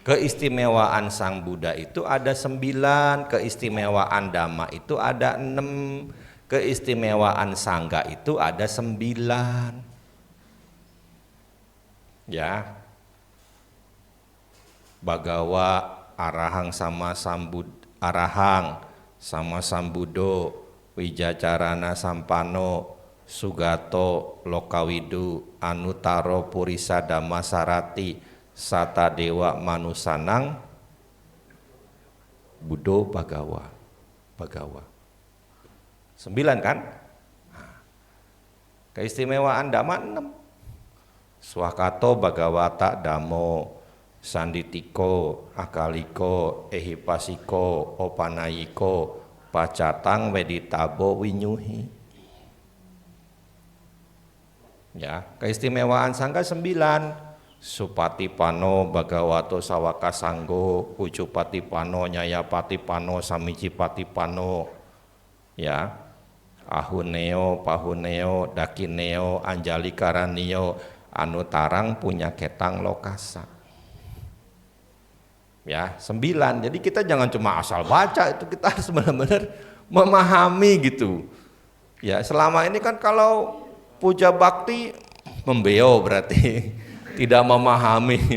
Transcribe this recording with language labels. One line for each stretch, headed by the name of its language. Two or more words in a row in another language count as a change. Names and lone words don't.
Indonesian: Keistimewaan Sang Buddha itu ada 9, keistimewaan Dhamma itu ada 6, keistimewaan Sangga itu ada 9. Ya.
Pali: Bagawa Arahang sama Sambudo, Wijacarana Sampano, Sugato Lokawidu, Anutaro Purisa Dhammasarati, Sata Dewa Manusanang, Budo Bagawa.
Indonesian: 9 kan? Keistimewaan Dhamma 6.
Pali: Swakato Bhagawata Dhammo, Sanditiko, Akaliko, Ehipasiko, Opanayiko, Pacatang Weditabo Winyuhi.
Indonesian: Ya, keistimewaan Sangga 9.
Pali: Supati pano bagawato sawaka sanggo, ucupati pano nyayapati pano samicipati pano, ya, ahuneo pahuneo dakineo anjali karanio anu tarang punya ketang lokasa.
Indonesian: Ya, 9. Jadi kita jangan cuma asal baca, itu kita harus benar-benar memahami gitu. Ya, selama ini kan kalau puja bakti membeo berarti tidak memahami.